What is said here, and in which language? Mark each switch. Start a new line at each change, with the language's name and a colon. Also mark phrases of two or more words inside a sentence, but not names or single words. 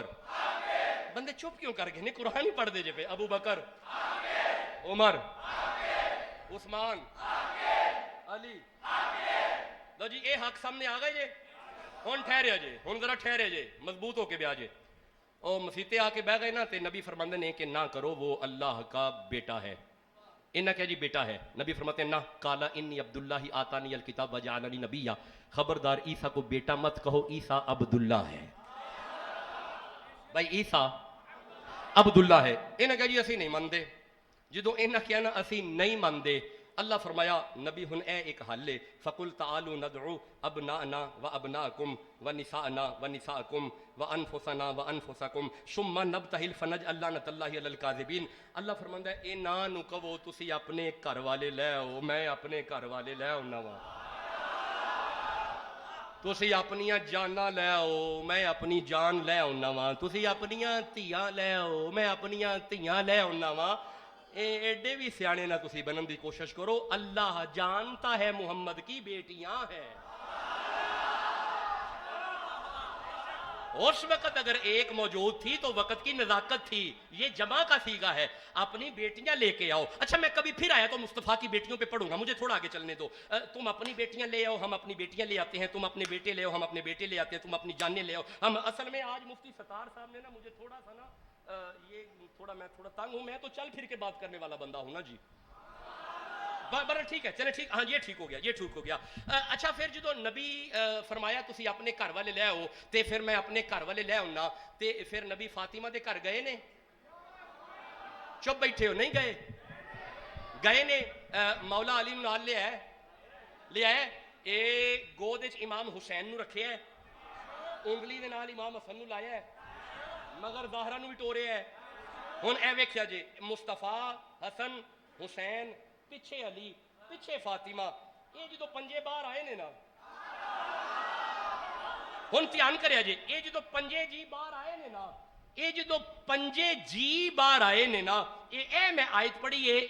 Punjabi: بندے چپ کیوں کر گئے نہیں قرآن ہی پڑھ دے جے پہ. ابو بکر عمر عثمان علی. لو جی اے حق سامنے آ گئے جے. ہن ٹھہرے جے ہن ذرا ٹھہرے جے مضبوط ہو کے بیا جے. اور مسیتے آ کے بہ گئے نا تے نبی فرماندے نے کہ نہ کرو
Urdu: وہ اللہ کا بیٹا ہے.
Punjabi: انہاں کیا جی بیٹا ہے.
Urdu: نبی فرماتے ہیں نہ
Arabic: قال انی عبداللہ آتانی الکتاب وجعلنی نبیا.
Urdu: خبردار عیسیٰ کو بیٹا مت کہو عیسیٰ عبداللہ ہے. بھائی عیسیٰ عبداللہ ہے.
Punjabi: انہاں کیا جی اسی نہیں مندے. جدو انہاں کیا نا اسی نہیں مندے اللہ فرمایا نبی ہن اے ایک حل ہے.
Arabic: فقل تعالوا ندعو ابناءنا وابناءکم ونساءنا ونساءکم وانفسنا وانفسکم ثم نبتہل فنجعل لعنۃ اللہ علی الکاذبین.
Punjabi: اللہ فرماندا ہے اے نا نو کہو تسی اپنے گھر والے لے آؤ میں اپنے گھر والے لے آؤنا وا. تسی اپنیاں جاناں لے آؤ میں اپنی جان لے آؤنا وا. تسی اپنیاں دھیاں لے آؤ میں اپنیاں دھیاں لے آؤنا وا. ایڈے بھی سیانے نہ تسی بنن دی کوشش کرو.
Urdu: اللہ جانتا ہے محمد کی بیٹیاں ہیں. اس وقت اگر ایک موجود تھی تو وقت کی نزاکت تھی. یہ جمع کا صیغہ ہے. اپنی بیٹیاں لے کے آؤ. اچھا میں کبھی پھر آیا تو مصطفیٰ کی بیٹیوں پہ پڑھوں گا. مجھے تھوڑا آگے چلنے دو. تم اپنی بیٹیاں لے آؤ ہم اپنی بیٹیاں لے آتے ہیں. تم اپنے بیٹے لے آؤ ہم اپنے بیٹے لے آتے ہیں. تم اپنی جانیں لے آؤ ہم. اصل میں آج مفتی ستار صاحب نے نا مجھے تھوڑا سا نا یہ میں تھوڑا تنگ ہوں. میں تو چل پھر کے بات کرنے والا بندہ ہوں نا جی. بڑا ٹھیک ہے چلے ٹھیک. ہاں یہ ٹھیک ہو گیا یہ ٹھیک ہو گیا.
Punjabi: اچھا پھر جدو نبی فرمایا تسی اپنے گھر والے لے آؤ تے پھر میں اپنے گھر والے لے آؤنا تے پھر نبی فاطمہ دے گھر گئے نے. چپ بیٹھے ہو نہیں گئے گئے نے. مولا علی نال لے آئے. اے گود وچ امام حسین نو رکھیا ہے. انگلی دے نال امام حسن نو لایا ہے. مگر ظاہرہ نو بھی ٹوریا ہے. ہن اے ویکھیا جی مصطفیٰ حسن حسین پیچھے علی پیچھے فاطمہ. یہ جدو پنجے باہر آئے نے نا ہن دھیان کریا جی. یہ جدو پنجے جی باہر آئے نے نا یہ جدو پنجے جی باہر آئے نے نا اے میں آیت پڑھی ہے.